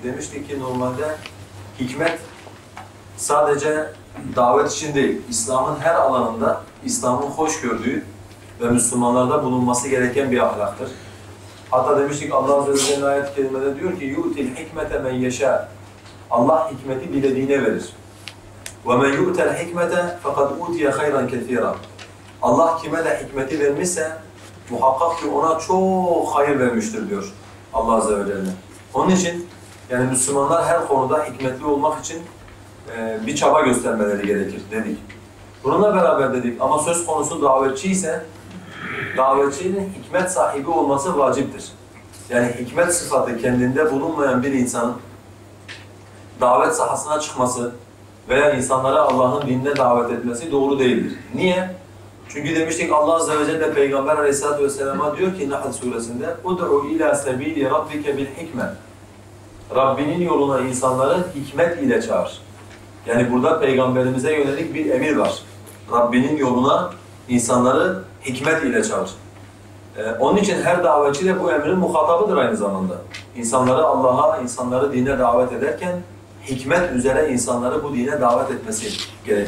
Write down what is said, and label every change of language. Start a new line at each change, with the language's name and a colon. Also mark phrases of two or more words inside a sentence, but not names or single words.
Turkish: Demiştik ki normalde hikmet sadece davet için değil, İslam'ın her alanında İslam'ın hoş gördüğü ve Müslümanlarda bulunması gereken bir ahlaktır. Hatta demiştik Allah Azze ve Celle ayet-i kerimede diyor ki
Arabic: يؤتي الحكمة من يشاء.
Turkish: Allah hikmeti dilediğine verir.
Arabic: وَمَنْ يُؤْتَ الْحِكْمَةَ فَقَدْ اُوْتِيَ خَيْرًا كَثِيرًا.
Turkish: Allah kime de hikmeti vermişse muhakkak ki ona çok hayır vermiştir diyor Allah Azze ve Celle. Onun için yani Müslümanlar her konuda hikmetli olmak için bir çaba göstermeleri gerekir dedik. Bununla beraber dedik ama söz konusu davetçi ise davetçinin hikmet sahibi olması vaciptir. Yani hikmet sıfatı kendinde bulunmayan bir insanın davet sahasına çıkması veya insanlara Allah'ın dinine davet etmesi doğru değildir. Niye? Çünkü demiştik Allah Azze ve Celle Peygamber Aleyhisselatü Vesselam'a diyor ki Nahl suresinde
Arabic: اُدْعُ اِلَى سَب۪يلِ رَبِّكَ بِالْحِكْمَةِ.
Turkish: Rabbinin yoluna insanları hikmet ile çağır. Yani burada Peygamberimize yönelik bir emir var. Rabbinin yoluna insanları hikmet ile çağır. Onun için her davetçi de bu emrin muhatabıdır aynı zamanda. İnsanları Allah'a, insanları dine davet ederken hikmet üzere insanları bu dine davet etmesi gerekir.